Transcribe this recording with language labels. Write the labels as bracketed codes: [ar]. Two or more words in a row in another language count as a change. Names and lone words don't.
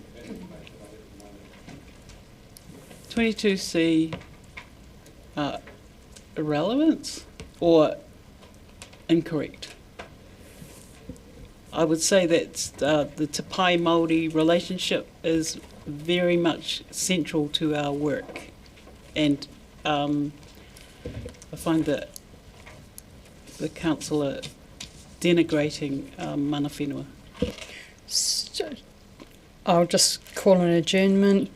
[en] 22C, irrelevance or incorrect? I would say that the [mi] Te Pai Māori [en] relationship is very much central to our work, and I find that the councillor denigrating [mi] mana whenua. [en] I'll just call an adjournment.